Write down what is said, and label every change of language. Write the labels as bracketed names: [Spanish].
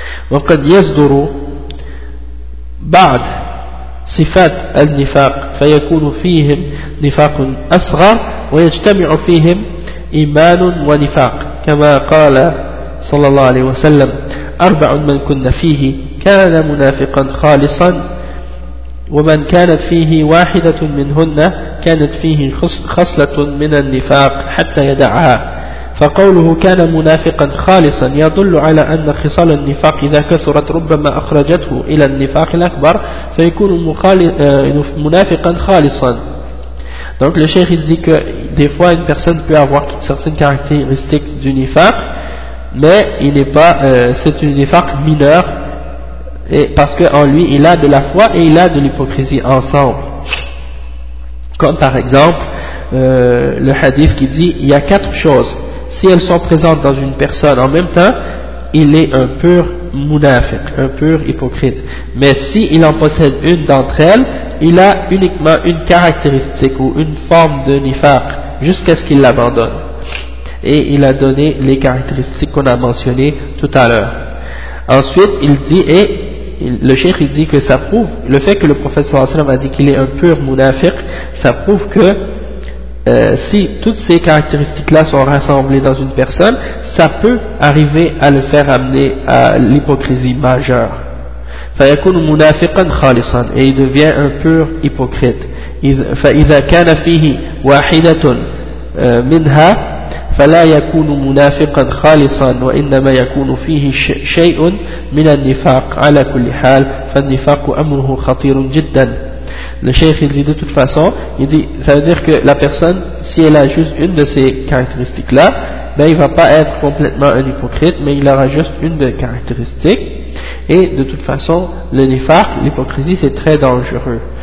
[Arabic] وَقَدْ يَصْدُرُ بَعْدُ صفات النفاق فيكون فيهم نفاق أصغر ويجتمع فيهم إيمان ونفاق كما قال صلى الله عليه وسلم أربع من كنا فيه كان منافقا خالصا ومن كانت فيه واحدة منهن كانت فيه خصلة من النفاق حتى يدعها. فقوله كان منافقا خالصا يدل على أن خصال النفاق إذا كثرت ربما أخرجته إلى النفاق الأكبر فيكون منافقا خالصا. [French] Donc le cheikh il dit que des fois une personne peut avoir certaines caractéristiques du nifaq, mais il n'est pas c'est un nifaq mineur, et parce que en lui il a de la foi et il a de l'hypocrisie ensemble. Comme par exemple le hadith qui dit il y a quatre choses. Si elles sont présentes dans une personne en même temps, il est un pur munafiq, un pur hypocrite. Mais s'il en possède une d'entre elles, il a uniquement une caractéristique ou une forme de nifaq jusqu'à ce qu'il l'abandonne. Et il a donné les caractéristiques qu'on a mentionnées tout à l'heure. Ensuite, il dit, et le cheikh il dit que ça prouve, le fait que le prophète sallallahu alayhi wa sallam a dit qu'il est un pur munafiq, ça prouve que si toutes ces caractéristiques-là sont rassemblées dans une personne, ça peut arriver à le faire amener à l'hypocrisie majeure. [Arabic] فيكون منافقا خالصا [French] et il devient un pur hypocrite. [Arabic] فإذا كان فيه واحدة منها فلا يكون منافقا خالصا وإنما يكون فيه شيء من النفاق على كل حال فالنفاق أمره خطير جدا. [French] Le cheikh il dit de toute façon, il dit, ça veut dire que la personne, si elle a juste une de ces caractéristiques-là, ben il ne va pas être complètement un hypocrite, mais il aura juste une de ces caractéristiques. Et de toute façon, le nifaq, l'hypocrisie, c'est très dangereux.